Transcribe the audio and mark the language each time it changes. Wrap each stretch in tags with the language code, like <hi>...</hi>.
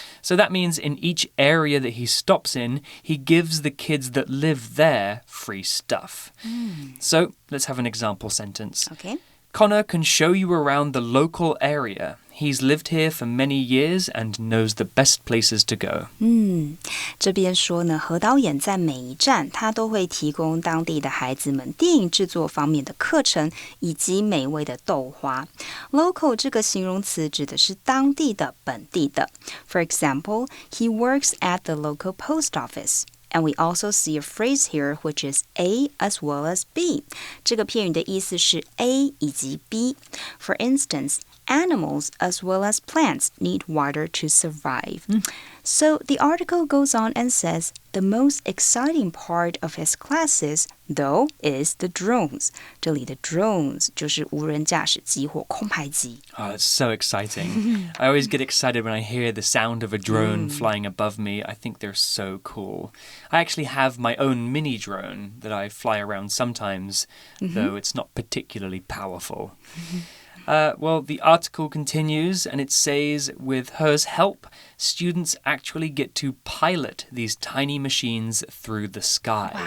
<en>So that means in each area that he stops in, he gives the kids that live there free stuff. So let's have an example sentence. Okay. Connor can show you around the local area. He's lived here for many years and knows the best places to go.</en> <zh>这边说呢，何导演在每一站他都会提供当地的孩子们电影制作方面的课程，以及美味的豆花。 Local 这个形容词指的是当地的、本地的。</zh> <en>For example, he works at the local post office.And we also see a phrase here which is A as well as B.</en> <zh>这个片语的意思是 A 以及 B.</zh> <en>For instance, animals as well as plants need water to survive. So the article goes on and says, the most exciting part of his classes, though, is the drones.</en> <zh>这里的 drones 就是无人驾驶机或空拍机。</zh> <en>Oh, it's so exciting. I always get excited when I hear the sound of a drone flying above me. I think they're so cool. I actually have my own mini drone that I fly around sometimes, though it's not particularly powerful. Well, the article continues and it says, with Her's help, students actually get to pilot these tiny machines through the sky.</en>